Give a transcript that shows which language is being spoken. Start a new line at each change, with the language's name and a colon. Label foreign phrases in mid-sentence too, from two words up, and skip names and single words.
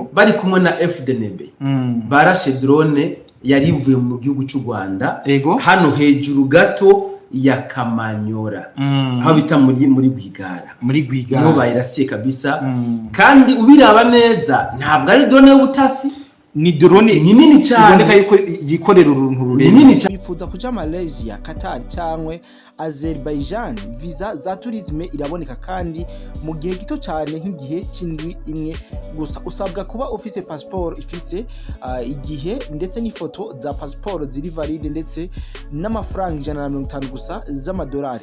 Rundi: bari kumwe na FDNB barashe drone yari ivuye mu gihugu cy'u Rwanda hano hejuru gato ya Kamanyora aho bita muri Rwigara niho bayirasiye kabisa kandi ubiraba neza ntabwo ari drone y'ubutasi ni drone nini cyane iboneka yuko yikorera uruntu rurerure. Bifuza kuja Malaysia, Qatar cyangwe Azerbaijan, visa za tourisme iraboneka kandi mu gihe gito cyane nk'igihe cy'indwi imwe gusa. Usabwa kuba ufise passport ifise igihe ndetse n'ifoto za passport ziri valide ndetse n'amafaranga 150 gusa z'amadolari.